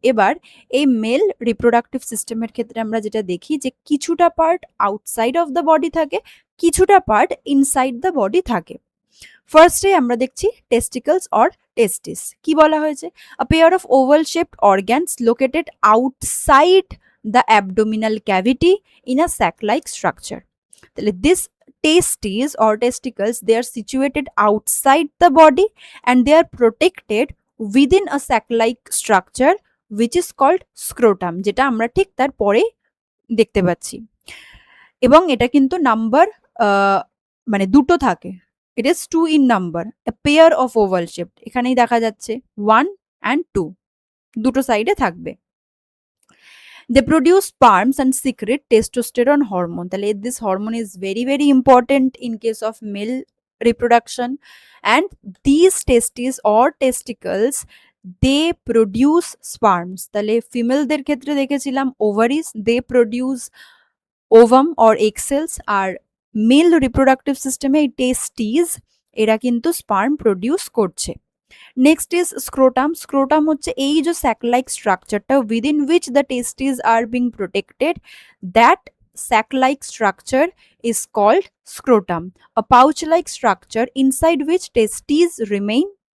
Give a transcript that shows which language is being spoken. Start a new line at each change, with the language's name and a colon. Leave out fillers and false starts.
Bangla: এবার এই mail reproductive সিস্টেমের ক্ষেত্রে আমরা যেটা দেখি যে কিছুটা part
English: outside of the body
Bangla: থাকে, কিছুটা পার্ট
English: inside the body
Bangla: থাকে। ফার্স্টে আমরা দেখছি টেস্টিকলস অর টেস্টিস। কি বলা হয়েছে?
English: A pair of oval shaped organs located outside the abdominal cavity in a sac like structure. তাহলে this testes or testicles, they are situated outside the body and they are protected within a sac like structure which is called scrotum,
Bangla: যেটা আমরা ঠিক তার পরে দেখতে পাচ্ছি। এবং এটা কিন্তু নাম্বার মানে দুটো থাকে,
English: it is 2 in number, a pair of oval shaped,
Bangla: এখানেই দেখা যাচ্ছে 1 and 2, দুটো সাইডে থাকবে।
English: They produce sperms and secrete testosterone hormone. তাহলে this hormone is very very important in case of male reproduction, and these testes or testicles, they produce sperms.
Bangla: তাহলে ফিমেলদের ক্ষেত্রে দেখেছিলাম ovaries,
English: they produce ovum or egg cells,
Bangla: আর mail reproductive সিস্টেমে এই টেস্টিস এরা কিন্তু sperm produce করছে।
English: Next is scrotum.
Bangla: Scrotum হচ্ছে এই যে
English: Sac like স্ট্রাকচারটা within which the testis are being protected, that sac like structure is called scrotum, a pouch like structure inside which testes remain.